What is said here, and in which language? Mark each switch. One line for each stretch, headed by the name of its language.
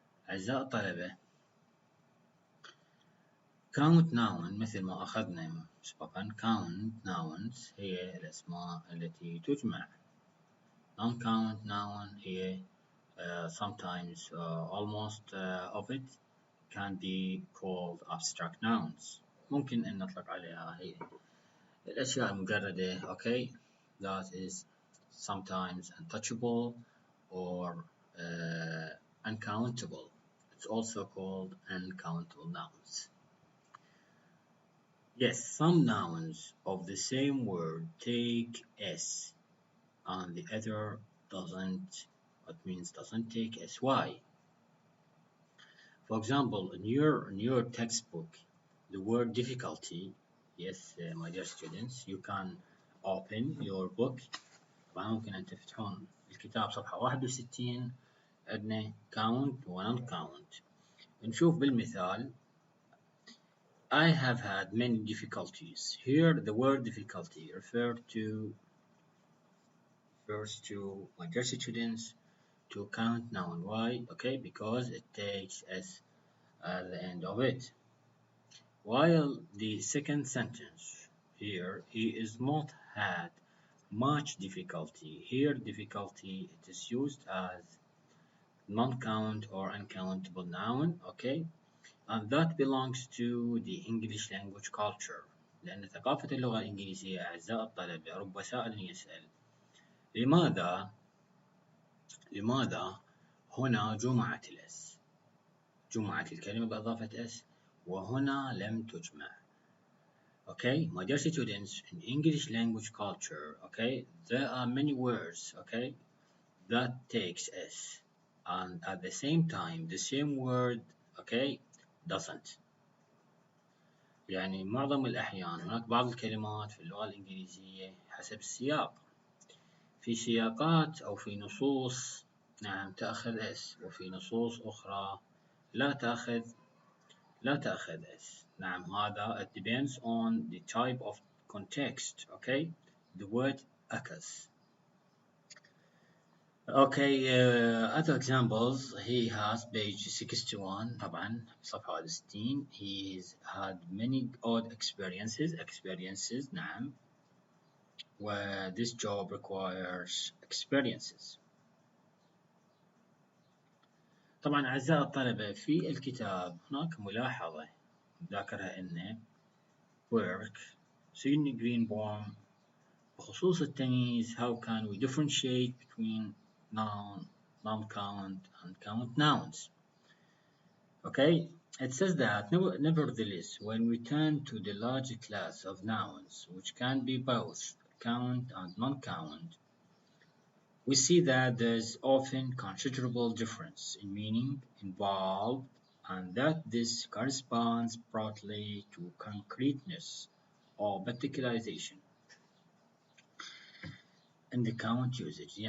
Arabic: أعزائي الطلبة، count noun مثل ما أخذنا مسبقا، count nouns هي الأسماء التي تجمع.
English: non count noun هي sometimes almost of it can be called abstract nouns.
Arabic: ممكن أن نطلق عليها هي الأشياء المجردة
English: that is sometimes untouchable or uncountable. It's also called uncountable nouns. Yes, some nouns of the same word take S and the other doesn't. That means doesn't take S. Why? For example, in your textbook, the word difficulty, yes, my dear students, you can open your book.
Arabic: طبعا ممكن أن تفتحون الكتاب صفحة 61، عندنا count و non count. نشوف بالمثال
English: I have had many difficulties. Here the word difficulty refers to my dear students to count noun. Why? Because it takes S at the end of it. While the second sentence here, he is not had much difficulty. Here difficulty, it is used as non-count or uncountable noun, and that belongs to the English language culture.
Arabic: لأن ثقافة اللغة الإنجليزية أعزائي الطلبة، رب سائل يسأل لماذا هنا جمعت الأس، جمعت الكلمة بإضافة S وهنا لم تجمع.
English: My dear students, in English language culture, there are many words, that takes S, and at the same time, the same word, doesn't.
Arabic: يعني معظم الأحيان هناك بعض الكلمات في اللغة الإنجليزية حسب السياق، في سياقات أو في نصوص نعم تأخذ S، وفي نصوص أخرى لا تأخذ S. نعم، هذا
English: it depends on the type of context. The word occurs. Other examples, he has page 61
Arabic: طبعا صفحة 60.
English: He's had many odd experiences نعم، و this job requires experiences.
Arabic: طبعا أعزائي الطلبة، في الكتاب هناك ملاحظة ذاكرها إنه work Sydney Greenbaum بخصوص التمييز
English: how can we differentiate between noun, non-count and count nouns. Okay, it says that nevertheless, when we turn to the large class of nouns, which can be both count and non-count, we see that there's often considerable difference in meaning involved, and that this corresponds broadly to concreteness or particularization in the count usage.